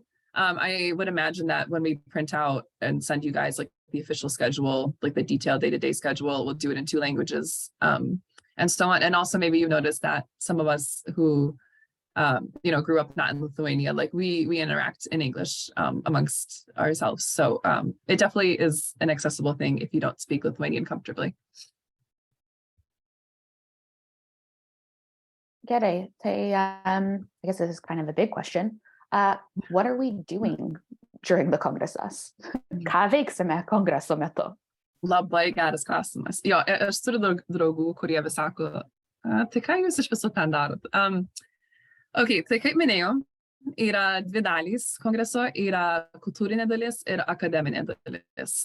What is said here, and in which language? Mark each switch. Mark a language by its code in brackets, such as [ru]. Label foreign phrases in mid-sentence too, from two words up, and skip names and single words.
[en] I would imagine that when we print out and send you guys like the official schedule, like the detailed day-to-day schedule, we'll do it in 2 languages, and so on. And also maybe you noticed that some of us who grew up not in Lithuania, like we interact in English amongst ourselves. So it definitely is an accessible thing if you don't speak Lithuanian comfortably. [lt] Gerai, tai [en] I guess this is kind of a big question. What are we doing during the Kongresas? [lt] Ką veiksime Kongreso metu? Labai geras klausimas. Jo, aš turiu draugų, kurie vis sako, tai ką jūs iš viso ten darot? Tai kaip minėjau, yra 2 dalys Kongreso, yra kultūrinė dalis ir akademinė dalis.